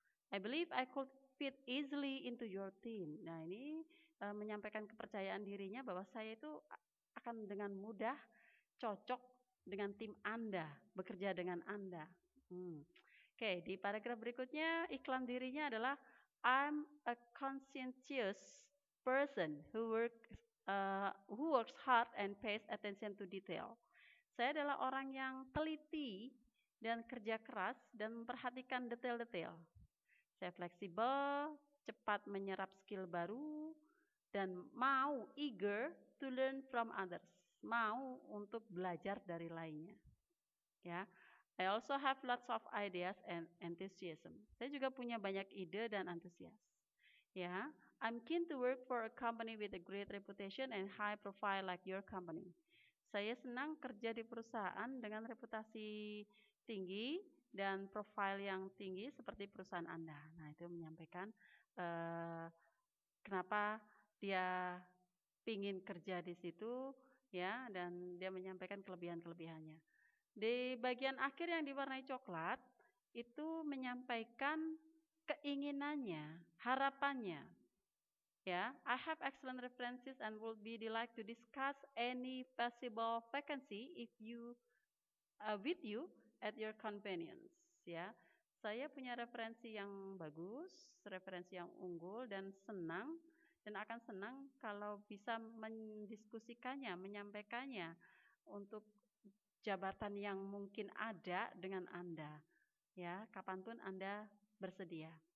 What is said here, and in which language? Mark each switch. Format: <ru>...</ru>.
<en>I believe I could fit easily into your team.</en> <id>Nah, ini menyampaikan kepercayaan dirinya bahwa saya itu akan dengan mudah cocok dengan tim Anda, bekerja dengan Anda. Oke, di paragraf berikutnya iklan dirinya adalah</id> <en>I'm a conscientious person who works hard and pays attention to detail.</en> <id>Saya adalah orang yang teliti dan kerja keras dan memperhatikan detail-detail. Saya fleksibel, cepat menyerap skill baru, dan mau</id> <en>eager to learn from others.</en> <id>Mau untuk belajar dari lainnya. Ya.</id> <en>I also have lots of ideas and enthusiasm.</en> <id>Saya juga punya banyak ide dan antusias.</id> <en>Ya, I'm keen to work for a company with a great reputation and high profile like your company.</en> <id>Saya senang kerja di perusahaan dengan reputasi tinggi dan profil yang tinggi seperti perusahaan Anda. Nah, itu menyampaikan kenapa dia ingin kerja di situ, ya, dan dia menyampaikan kelebihan-kelebihannya. Di bagian akhir yang diwarnai coklat, itu menyampaikan keinginannya, harapannya.</id> <en>Ya, I have excellent references and would be delighted to discuss any possible vacancy if you with you at your convenience, ya.</en> <id>Saya punya referensi yang bagus, referensi yang unggul dan senang dan akan senang kalau bisa mendiskusikannya, menyampaikannya untuk jabatan yang mungkin ada dengan Anda, ya, kapanpun Anda bersedia.</id>